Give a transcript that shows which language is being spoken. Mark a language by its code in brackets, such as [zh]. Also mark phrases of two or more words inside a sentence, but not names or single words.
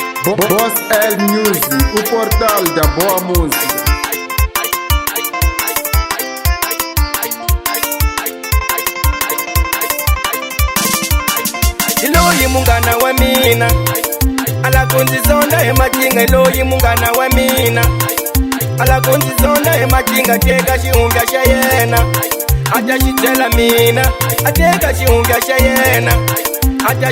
[pt] Boss L Music, o portal da boa música. [ts] Iloyi mungana wa mina alakunzizonda emakinga, iloyi mungana wa mina alakunzizonda emakinga, teka xihundla xa yena ata xi byela mina, ateka xihundla xa yena ata